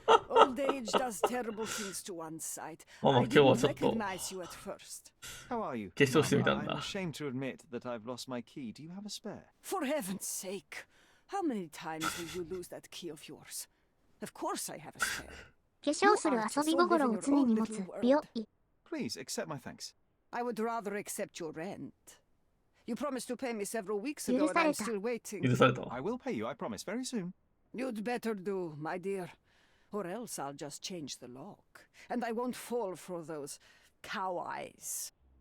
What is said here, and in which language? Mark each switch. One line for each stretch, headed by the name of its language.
English: Old age does terrible things to one's sight. I didn't recognize you at first. How are you?
Japanese: 化粧してみたん
English: I'm
Japanese: だ。
English: ashamed to admit that I've lost my key. Do you have a spare? For heaven's sake, how many times will you lose that key of yours? Of course I have a spare.
Japanese: 化粧する遊び心を常に持つ美容医。
English: Please accept my thanks. I would rather accept your rent. You promised to pay me several weeks ago, and I'm still waiting.
Japanese: 許された。
English: I will pay you, I promise, very soon. You'd better do, my dear. Or else I'll just change the lock. And I won't fall for those cow eyes.